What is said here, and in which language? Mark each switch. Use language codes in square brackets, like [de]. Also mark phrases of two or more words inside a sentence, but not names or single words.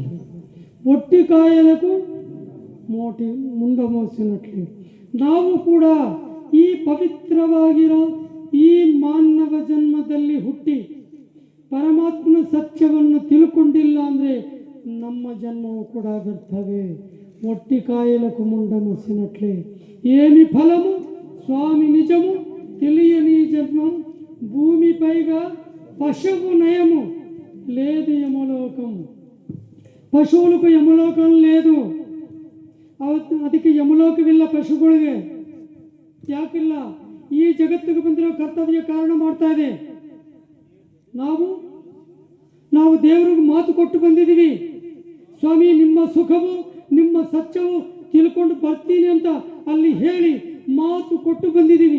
[te] ఒట్టి కాయలక్కూ మోటి ముండ మోసినట్లి. [kn] ನಾವು ಕೂಡ ಈ ಪವಿತ್ರವಾಗಿರೋ ಈ ಮಾನವ ಜನ್ಮದಲ್ಲಿ ಹುಟ್ಟಿ ಪರಮಾತ್ಮನ ಸತ್ಯವನ್ನು ತಿಳ್ಕೊಂಡಿಲ್ಲ ಅಂದರೆ ನಮ್ಮ ಜನ್ಮವು ಕೂಡ ವ್ಯರ್ಥವೇ. [te] ಒಟ್ಟಿ కాయలకు ముండ మోసినట్లే ఏమి ఫలము స్వామి నిజము తెలియని జన్మం భూమిపైగా పశువు నయము లేదు యమలోకం. పశువులకు యమలోకం లేదు. [kn] ಅದಕ್ಕೆ ಯಮಲೋಕವಿಲ್ಲ ಪಶುಗಳಿಗೆ. ಯಾಕಿಲ್ಲ? ಈ ಜಗತ್ತಿಗೆ ಬಂದಿರೋ ಕರ್ತವ್ಯ ಕಾರಣ ಮಾಡ್ತಾ ಇದೆ. ನಾವು ದೇವರಿಗೆ ಮಾತು ಕೊಟ್ಟು ಬಂದಿದ್ದೀವಿ. ಸ್ವಾಮಿ, ನಿಮ್ಮ ಸುಖವು ನಿಮ್ಮ ಸತ್ಯವು ತಿಳ್ಕೊಂಡು ಬರ್ತೀನಿ ಅಂತ ಅಲ್ಲಿ ಹೇಳಿ ಮಾತು ಕೊಟ್ಟು ಬಂದಿದ್ದೀವಿ.